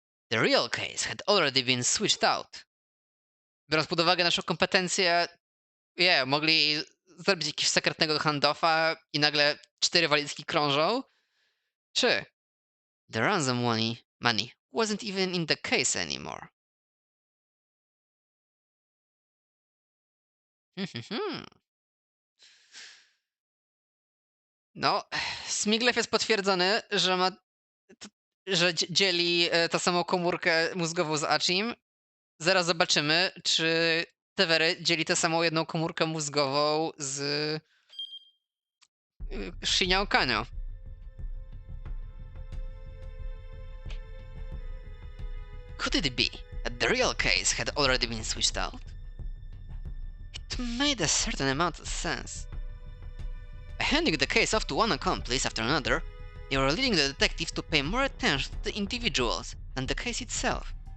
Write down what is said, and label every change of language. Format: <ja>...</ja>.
<en>The real case had already been switched out.</en> <pl>Biorąc pod uwagę naszą kompetencję, mogli zrobić jakiegoś sekretnego handoffa i nagle 4 walizki krążą? Czy</pl> <en>the ransom money wasn't even in the case anymore?</en> <pl>No, Smiglew jest potwierdzony, że dzieli tę samą komórkę mózgową z Achim. Zaraz zobaczymy, czy TVR dzieli tę samą jedną komórkę mózgową z Shinya Kano.</pl> <en>Could it be that the real case had already been switched out? It made a certain amount of sense. By handing the case off to one accomplice after another, they were leading the detectives to pay more attention to the individuals than the case itself.</en>